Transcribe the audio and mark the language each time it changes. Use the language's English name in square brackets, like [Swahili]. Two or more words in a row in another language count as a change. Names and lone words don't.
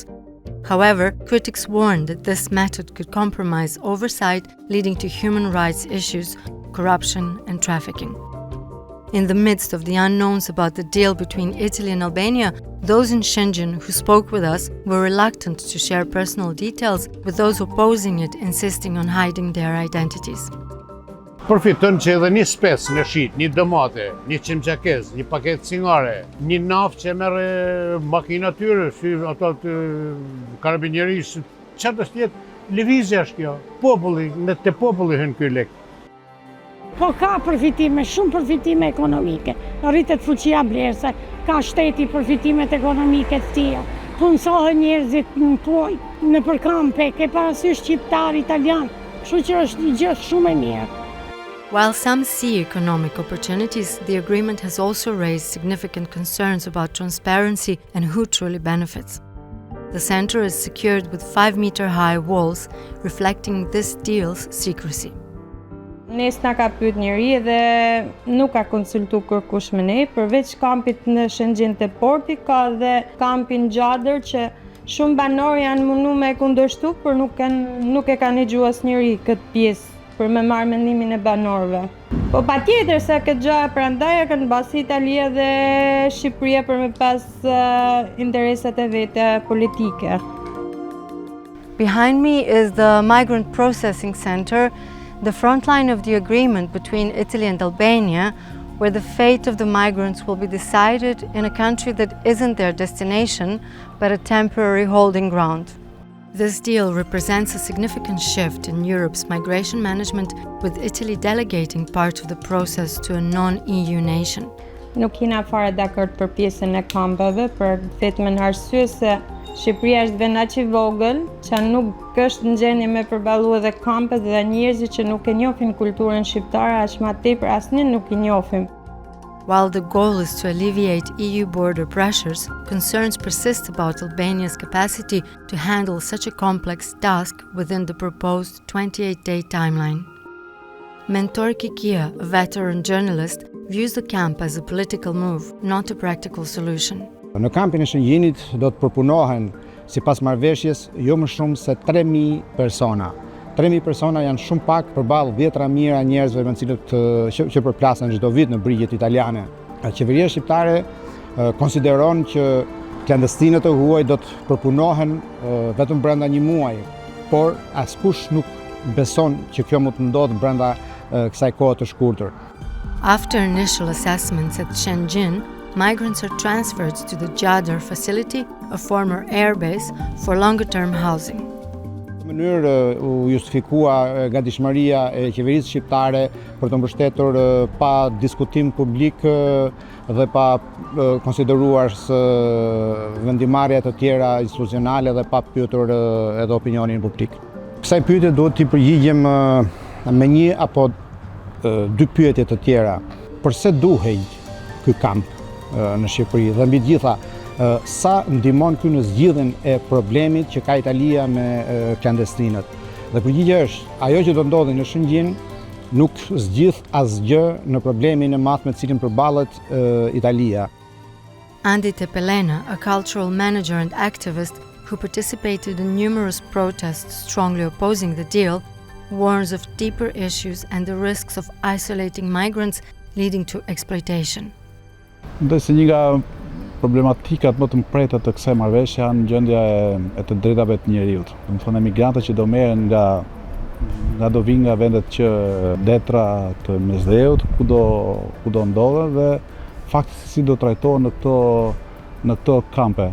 [English] However, critics warn that this method could compromise oversight, leading to human rights issues, corruption and trafficking. In the midst of the unknowns about the deal between Italy and Albania, those in Shenjin who spoke with us were reluctant to share personal details, with those opposing it insisting on hiding their identities. [Albanian] Përfiton që edhe një spec në shit, një domate, një qimqakez, një paket cigare, një naftë që merre makina tyre, si ato të karabinjerisë, çfarë është jetë, lëvizja është kjo, populli, në te populli hyn ky lek. Po ka përfitime, shumë përfitime ekonomike. Rritet fuqia blerëse, ka shteti përfitimet ekonomike të tija. Punësohen njerëzit në përkampe, ke parasysh shqiptar, italian, kështu që është një gjë shumë e mirë. [English] While some see economic opportunities, the agreement has also raised significant concerns about transparency and who truly benefits. The center is secured with 5-meter-high walls, reflecting this deal's secrecy. [Albanian] Nes na ka pyet njëri dhe nuk ka konsultu kërkush me ne, përveç kampit në Shenjin të porti, ka dhe kampin Gjader që shumë banor janë mundu me kundërshtu, për nuk e ka një gju asnjëri këtë pjesë për me marrë mendimin e banorëve. Po patjetër se këtë gjë prandaj e kanë basi Italia dhe Shqipëria për me pas interesat e vete politike. [English] Behind me is the Migrant Processing Center, the front line of the agreement between Italy and Albania, where the fate of the migrants will be decided in a country that isn't their destination, but a temporary holding ground. This deal represents a significant shift in Europe's migration management, with Italy delegating part of the process to a non-EU nation. [Albanian] Nuk jena fare dakord për pjesën e kampeve, për vetëm arsye se Shqipëria është vend aq i vogël që nuk është në gjendje me përballu edhe kampet dhe njerëzit që nuk e njohin kulturën shqiptare, aq më tepër asnjë nuk i njohim. [English] While the goal is to alleviate EU border pressures, concerns persist about Albania's capacity to handle such a complex task within the proposed 28-day timeline. Mentor Kikia, a veteran journalist, views the camp as a political move, not a practical solution. [Albanian] Në kampin e Shenjinit do të përpunohen, sipas marrëveshjes, jo më shumë se 3.000 persona. 3.000 persona janë shumë pak përballë 10 mijëra njerëzve me cilët që përplasen çdo vit në brigjet italiane. Qeveria shqiptare konsideron që klandestinët e huaj do të përpunohen vetëm brenda një muaji, por askush nuk beson që kjo mund të ndodhë brenda kësaj kohe të shkurtër. [English] After initial assessments at Shenjin, migrants are transferred to the Gjader facility, a former airbase, for longer-term housing. [Albanian] Në mënyrë u justifikua gatishmëria e qeverisë shqiptare për të mbështetur pa diskutim publik dhe pa konsideruar vendimarrje të tjera institucionale dhe pa pyetur edhe opinionin publik. Kësaj pyetje duhet t'i përgjigjem me një apo dy pyetje të tjera. Përse duhej ky kamp në Shqipëri dhe mbi të gjitha sa ndihmon ky në zgjidhjen e problemit që ka Italia me klandestinët. Dhe përgjigjja është, ajo që do ndodhi në Shenjin nuk zgjidh asgjë në problemin e madh me të cilin përballet Italia. Andi Tepelena, a cultural manager and activist, who participated in numerous protests strongly opposing the deal, warns of deeper issues and the risks of isolating migrants leading to exploitation. Mendoj se një nga problematikat më të mprejta të kësaj marrëveshje janë gjendja e të drejtave të njerëzit. Do të thonë emigrantët që do merren nga do vinë nga vendet që detra të mesdheut, kudo ndodhen dhe fakti si do trajtohen në këto kampe.